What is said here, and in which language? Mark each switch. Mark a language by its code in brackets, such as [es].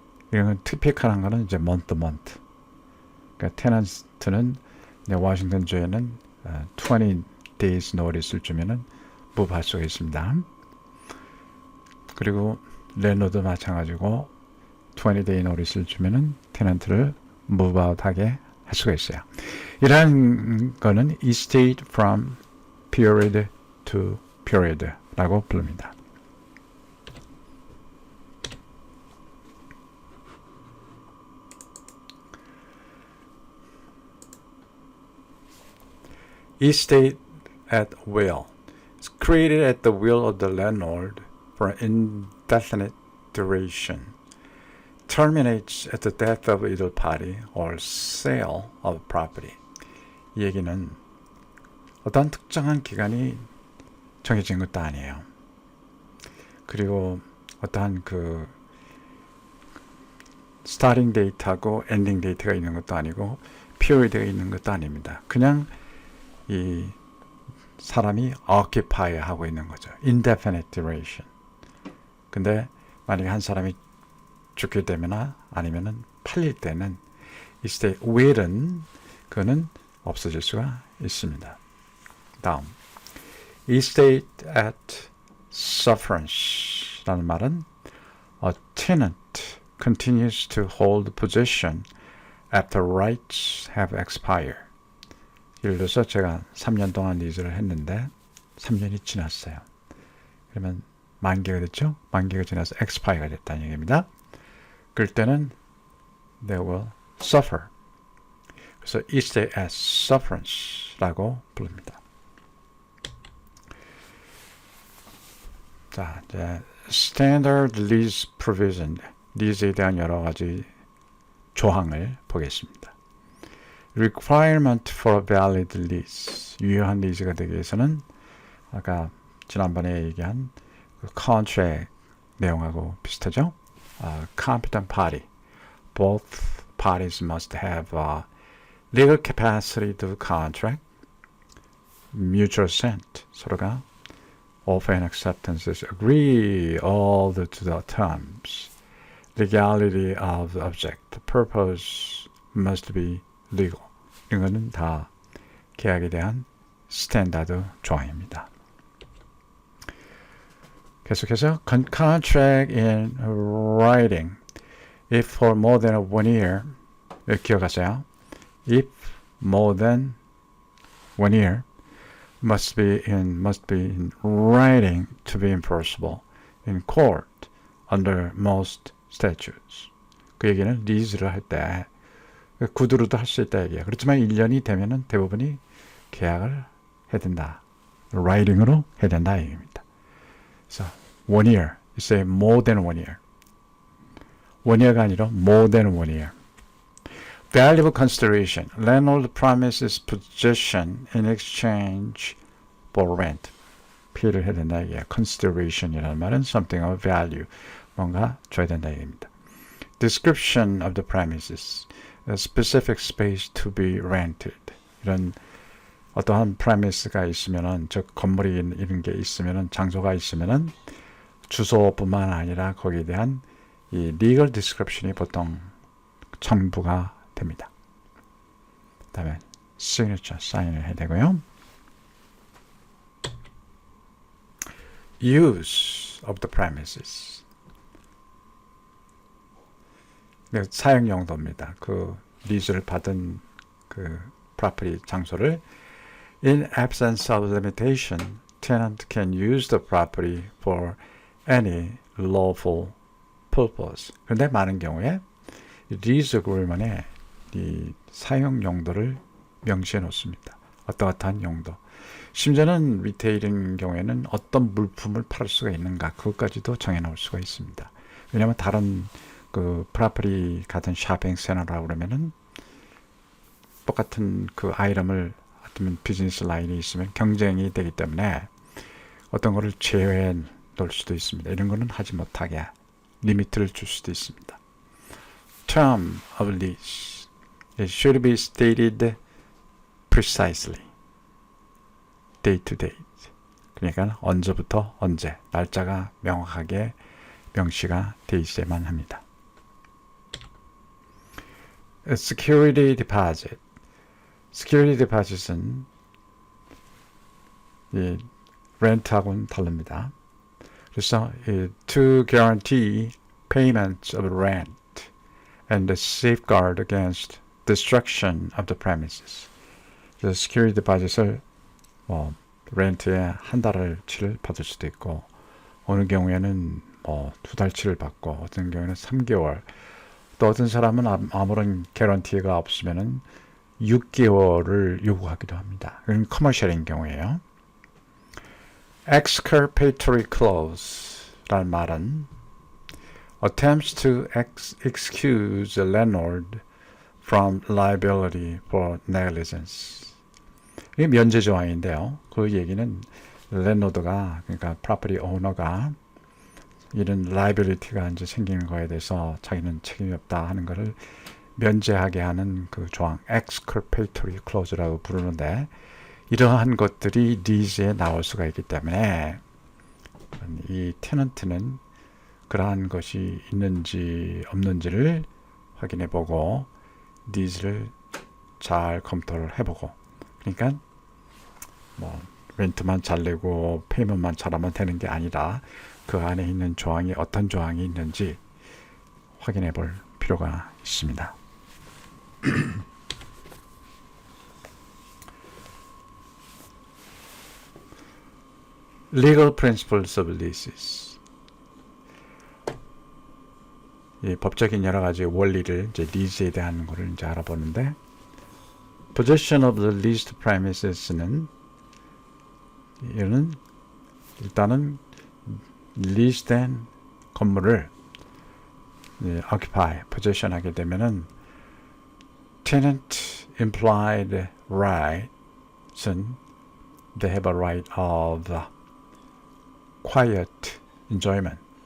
[ko] 이런 티피컬한 거는 이제 [en] month to month. [ko] 그러니까 테넌트는 워싱턴 주에는 20 days notice를 주면은 무브할 수가 있습니다. 그리고 랜드도 마찬가지고 20day notice를 주면은 테넌트를 move out 하게 할 수가 있어요. 이러한 거는 estate from period to period 라고 부릅니다. [en] estate at will. It's created at the will of the landlord for an indefinite duration. Terminates at the death of either party or sale of property. [ko] 이 얘기는 어떤 특정한 기간이 정해진 것도 아니에요. 그리고 어떠한 그 스타팅 데이트하고 엔딩 데이트가 있는 것도 아니고 피리드가 있는 것도 아닙니다. 그냥 이 사람이 occupy 하고 있는 거죠. [en] indefinite duration. [ko] 근데 만약에 한 사람이 죽게 되거나 아니면은 팔릴 때는 이때 will은 그는 없어질 수가 있습니다. 다음, [en] estate at sufferance [ko] 라는 말은 [en] a tenant continues to hold possession after rights have expired. [ko] 예를 들어서 제가 3년 동안 리즈를 했는데 3년이 지났어요. 그러면 만기가 됐죠? 만기가 지나서 expire가 됐다는 얘기입니다. 그럴 때는 [en] they will suffer. [ko] 그래서 estate as sufferance라고 부릅니다. 자, 이제 standard lease provision, 리즈에 대한 여러 가지 조항을 보겠습니다. [en] requirement for a valid lease, [ko] 유효한 리즈가 되기 위해서는 아까 지난번에 얘기한 그 contract 내용하고 비슷하죠? [en] competent party, both parties must have legal capacity to contract, mutual assent, [ko] 서로가 [en] offer and acceptances agree all to the terms, legality of the object, the purpose must be legal. [ko] 이런 거는 다 계약에 대한 스탠다드 조항입니다. 계속해서 [en] contract in writing if for more than 1 year [ko] 기억하세요. [en] if more than 1 year must be in writing to be enforceable in court under most statutes. [ko] 그 얘기는 리즈를 할 때 구두로도 할 수 있다 얘기야. 그렇지만 1년이 되면은 대부분이 계약을 해야 된다. writing으로 해야 된다 얘기입니다. 그래서 [en] 1 year, say more than 1 year. 1 year [ko] 가 아니라 [en] more than 1 year. Valuable consideration. Landlord promises possession in exchange for rent. [ko] P를 해야 된다 얘기야. [en] Consideration [ko] 이라는 말은 [en] something of value. [ko] 뭔가 줘야 된다 얘기입니다. [en] Description of the premises. A specific space to be rented. [ko] 이런 어떠한 프레미스가 있으면은, 즉 건물이 이런 게 있으면은, 장소가 있으면은 주소뿐만 아니라 거기에 대한 이 legal description이 보통 첨부가 됩니다. 그다음에 signature, 사인을 해야 되고요. [en] Use of the premises. [ko] 사용 용도입니다. 그 리즈를 받은 그 property 장소를 [en] In absence of limitation, tenant can use the property for any lawful purpose. [ko] 그런데 많은 경우에 리즈 agreement에 이 사용 용도를 명시해 놓습니다. 어떠한 용도. 심지어는 리테일인 경우에는 어떤 물품을 팔을 수가 있는가 그것까지도 정해 놓을 수가 있습니다. 왜냐하면 다른 그 프로퍼티 같은 쇼핑센터라고 그러면은 똑같은 그 아이템을 어떤 비즈니스 라인이 있으면 경쟁이 되기 때문에 어떤 거를 제외해 놓을 수도 있습니다. 이런 거는 하지 못하게 리미트를 줄 수도 있습니다. [en] Term of lease. It should be stated precisely. Date to date. [ko] 그러니까 언제부터 언제 날짜가 명확하게 명시가 돼 있어야만 합니다. [en] Security deposit. Security deposit은 [ko] 이 렌트하고는 다릅니다. 그래서 [en] to guarantee payment of rent and safeguard against destruction of the premises. [ko] 그래서 security deposit을 렌트에 한 달치를 받을 수도 있고 어느 경우에는 2달치를 받고 어떤 경우에는 3개월 또 어떤 사람은 아무런 개런티가 없으면은 6개월을 요구하기도 합니다. 이건 커머셜인 경우에요. [en] Exculpatory clause [ko] 라는 말은 [en] attempts to excuse the landlord from liability for negligence. [ko] 이게 면제 조항인데요. 그 얘기는 랜로드가 그러니까 property owner가 이런 liability가 이제 생기는 거에 대해서 자기는 책임이 없다 하는 것을 면제하게 하는 그 조항 exculpatory clause라고 부르는데 이러한 것들이 리즈에 나올 수가 있기 때문에 이 테넌트는 그러한 것이 있는지 없는지를 확인해 보고 리즈를 잘 검토를 해보고 그러니까 렌트만 잘 내고 페이먼트만 잘하면 되는 게 아니라 그 안에 있는 조항이 어떤 조항이 있는지 확인해 볼 필요가 있습니다. Legal principles of leases. 이 법적인 여러 가지 원리를 이제 리즈에 대한 거를 이제 알아보는데 [en] possession of the leased premises [ko] 는 이는 일단은 리스된 건물을 occupy, possession 하게 되면은 tenant implied rights은 [en] they have a right of quiet enjoyment.